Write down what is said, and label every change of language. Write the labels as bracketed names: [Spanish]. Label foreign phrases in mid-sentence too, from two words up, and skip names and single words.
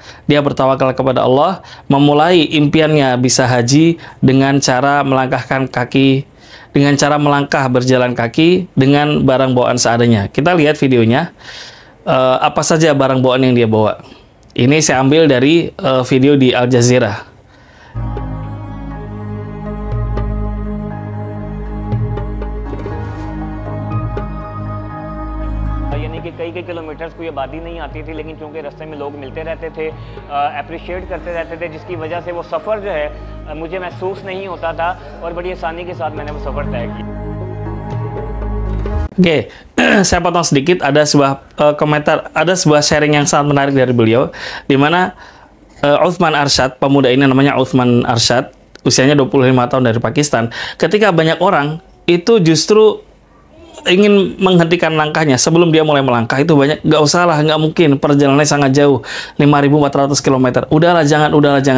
[Indonesian] Dia bertawakal kepada Allah, memulai impiannya bisa haji dengan cara melangkahkan kaki, dengan cara melangkah berjalan kaki dengan barang bawaan seadanya. Kita lihat videonya. Apa saja barang bawaan yang dia bawa. Ini saya ambil dari video di Al Jazeera. [Urdu] کئی کلومیٹرز کوئی آبادی نہیں آتی تھی، لیکن چونکہ راستے میں لوگ ملتے رہتے تھے، اپریشیئیٹ کرتے رہتے تھے، جس کی وجہ سے وہ سفر جو ہے مجھے محسوس نہیں ہوتا تھا اور بڑی آسانی کے ساتھ میں نے وہ سفر طے کیا. [Indonesian] Oke, saya potong sedikit. Ada sebuah komentar, ada sebuah sharing yang sangat menarik dari beliau, di mana Uthman Arsyad, pemuda ini namanya Uthman Arsyad, usianya 25 tahun dari Pakistan. Ketika banyak orang itu justru ingin menghentikan langkahnya sebelum dia mulai melangkah, itu banyak, nggak usah lah, nggak mungkin, perjalanannya sangat jauh, 5.400 km, udahlah jangan.